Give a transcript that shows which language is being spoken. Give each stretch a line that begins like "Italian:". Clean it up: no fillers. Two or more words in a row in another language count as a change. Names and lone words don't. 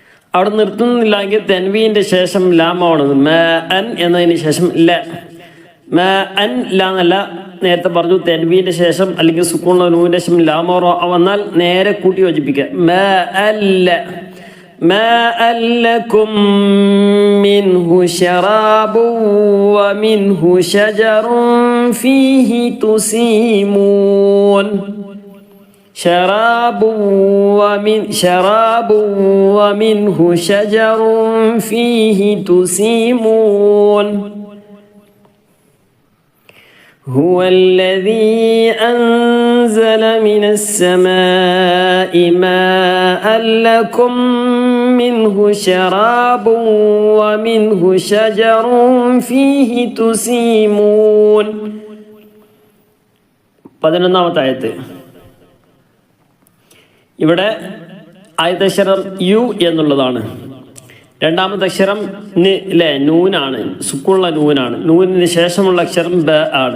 Malayalam: അവിടെ നിർത്തുന്നില്ലെങ്കിൽ തെൻവീൻ്റെ ശേഷം ലാമാവണത് മ അൻ എന്നതിന് ശേഷം ല മ അൻ ല എന്നല്ല. നേരത്തെ പറഞ്ഞു തെൻവീൻ്റെ ശേഷം അല്ലെങ്കിൽ സുക്കൂണുള്ള നൂൻ്റെ ശേഷം ലാമോ റോ വന്നാൽ നേരെ കൂട്ടി യോജിപ്പിക്കുക. മ അല്ല
Arabic: ماء لكم منه شراب ومنه شجر فيه تسيمون شراب ومنه شجر فيه تسيمون هو الذي أنزل من السماء ماء لكم منه شراب ومنه شجر فيه تسيمون.
Malayalam: 11-ാമത്തെ ആയത്ത്. ഇവിടെ ആദ്യത്തെ അക്ഷരം യു എന്നുള്ളതാണ്. രണ്ടാമത്തെ അക്ഷരം നൂനാണ്, സുക്കൂണുള്ള നൂനാണ്. നൂനിന് ശേഷമുള്ള അക്ഷരം ബ ആണ്.